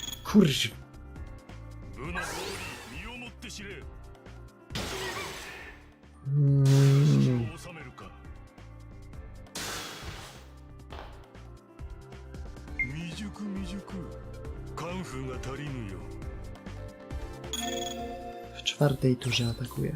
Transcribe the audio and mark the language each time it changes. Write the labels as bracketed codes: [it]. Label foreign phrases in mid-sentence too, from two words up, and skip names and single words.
[pl] Kurz... [ja] 部の通り身をもって知れ。 Mm, 収めるか。未熟未熟。カンフーが足りぬよ。 [pl] w czwartej turze atakuje.